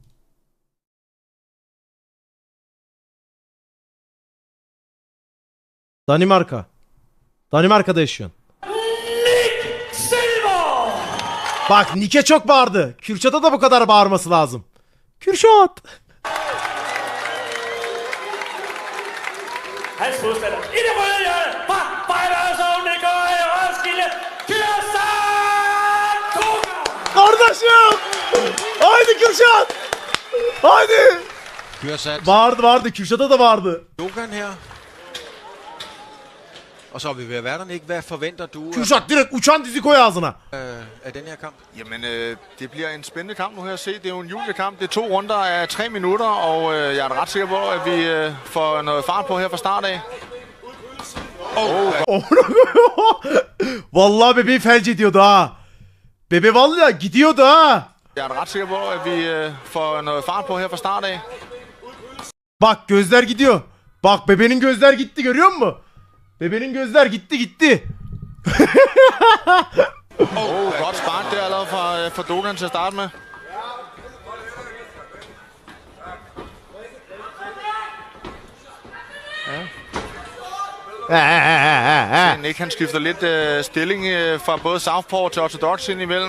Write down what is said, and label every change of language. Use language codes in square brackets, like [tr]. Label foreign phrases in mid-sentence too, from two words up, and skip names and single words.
[tr] Danimarka. Danimarka'da yaşıyorsun. Silver. Bak Nick'e çok bağırdı. Kürşat'a da bu kadar bağırması lazım. Kürşat. [da] Hans modstander i det røde hjørne fra Fighterzone.dk i Roskilde. Kürşat Koga. [tr] Kardeşim. Haydi Kürşat. Haydi. Kürşat. Bağırdı. Kürşat'a da bağırdı. [da] Dogan her. Og så er vi ved at være der, Nick. Hvad forventer du [tr] Kürşat direkt uçan dizi koy ağzına. [da] af den her kamp? Jamen, det bliver en spændende kamp nu her at se. Det er jo en juniorkamp. Det er 2 runder af 3 minutter, og jeg er ret sikker på, at vi får noget fart på her fra start af. [tr] Vallahi bebeği felç ediyordu ha. Bebe vallahi gidiyordu ha. [da] Jeg er ret sikker på, at vi får noget fart på her fra start af. [tr] Bak gözler gidiyor. Bak bebenin gözler gitti, görüyor musun? Bebenin gözler gitti. [da] Godt spark der allerede fra Dogan til at starte med. Nick han skifter lidt stilling fra både southpaw til orthodox ind imellem.